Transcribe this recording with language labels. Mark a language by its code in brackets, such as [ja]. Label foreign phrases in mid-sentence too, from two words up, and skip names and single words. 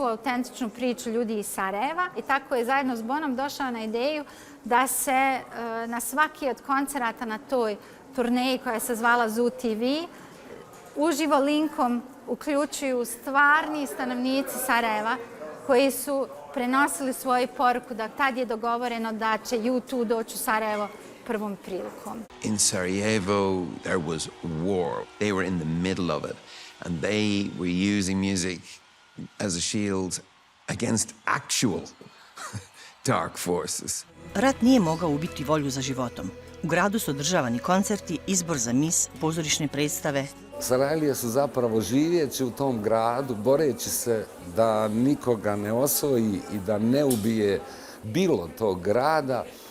[bs] autentičnu priču ljudi iz Sarajeva i tako je zajedno s Bonom došao na ideju da se na svaki od koncerata na toj turneji koja se zvala Zoo TV uživo linkom uključuju stvarni stanovnici Sarajeva koji su prenosili svoju poruku da tad je dogovoreno da će U2 doći u Sarajevo prvom prilikom. [en] In Sarajevo there was war. They were in the middle of it and they were using music as a shield against actual dark forces. [bs] Rat nije mogao ubiti volju za životom. U gradu su održavani koncerti, izbor za mis, pozorišne predstave. Sarajlije su zapravo živeći u tom gradu, boreći se da nikoga ne osvoji i da ne ubije bilo tog grada,